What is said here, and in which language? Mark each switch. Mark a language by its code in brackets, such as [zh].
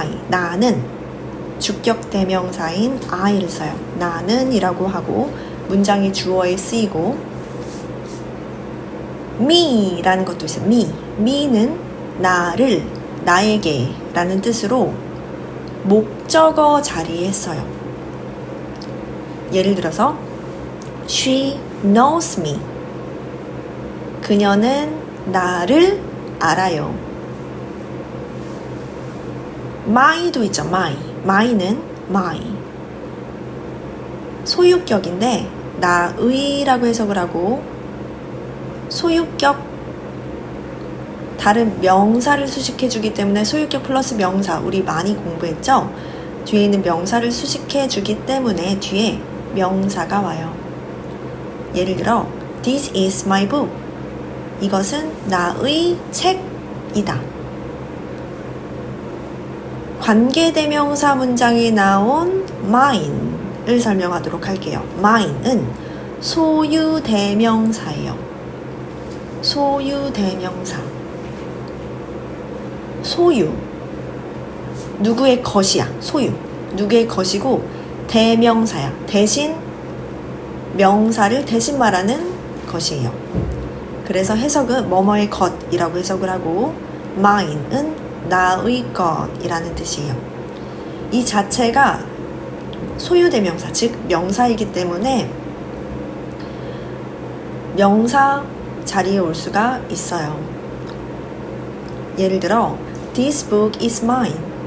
[ko] 나는 주격 대명사인 I를 써요. 나는 이라고 하고 문장이 주어에 쓰이고 me라는 것도 있어요. me는 나를, 나에게 라는 뜻으로 목적어 자리에 써요. 예를 들어서 [en] She knows me. [ko] 그녀는 나를 알아요. my도 있죠. my는 my 소유격인데 나의라고 해석을 하고 소유격 다른 명사를 수식해주기 때문에 소유격 플러스 명사 우리 많이 공부했죠? 뒤에 있는 명사를 수식해주기 때문에 뒤에 명사가 와요. 예를 들어 [en] This is my book. [ko] 이것은 나의 책이다. 관계대명사 문장에 나온 mine을 설명하도록 할게요. mine은 소유대명사예요. 소유대명사. 소유. 누구의 것이야. 소유. 누구의 것이고 대명사야. 대신 명사를 대신 말하는 것이에요. 그래서 해석은 뭐뭐의 것이라고 해석을 하고 mine은 나의 것이라는 뜻이에요. 이 자체가 소유대명사, 즉 명사이기 때문에 명사 자리에 올 수가 있어요. 예를 들어 [en] This book is mine.